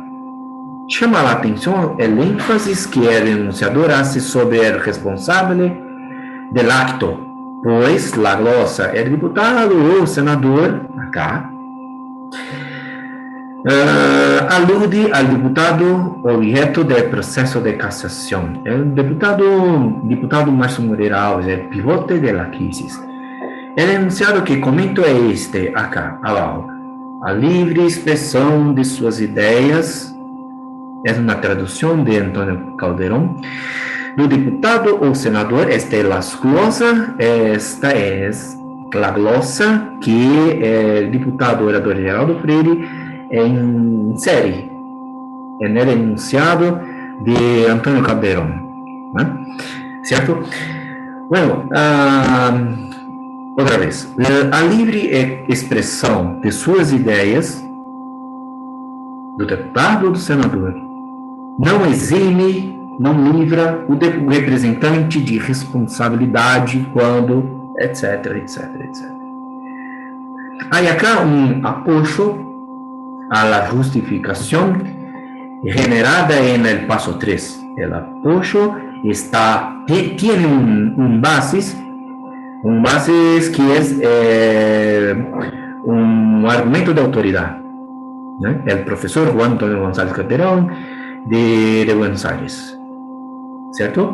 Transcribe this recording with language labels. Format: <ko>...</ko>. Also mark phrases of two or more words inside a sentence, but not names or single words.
<es>Llama la atención el énfasis que el enunciador hace sobre el responsable del acto, pues la glosa, el diputado o senador, acá, alude al diputado objeto del proceso de casación. El diputado Márcio Moreira Alves, el pivote de la crisis. El enunciado que comento é este, acá, abajo.</es> <pt>A livre expressão de suas ideias, é uma tradução de Antônio Calderón, do deputado ou senador, esta é a glosa que o deputado orador Geraldo Freire insere no enunciado de Antônio Calderón, ¿no?</pt> <es>¿Cierto? Bueno,</es> <pt>outra vez, a livre expressão de suas ideias, do deputado ou do senador, não exime, não livra o representante de responsabilidade quando, etc, etc, etc. Há acá um apoio à justificação</pt> <es>generada en el paso 3. El apoyo tiene un basis que es un argumento de autoridad, ¿no? El profesor Juan Antonio González Calderón de Buenos Aires, ¿cierto?</es>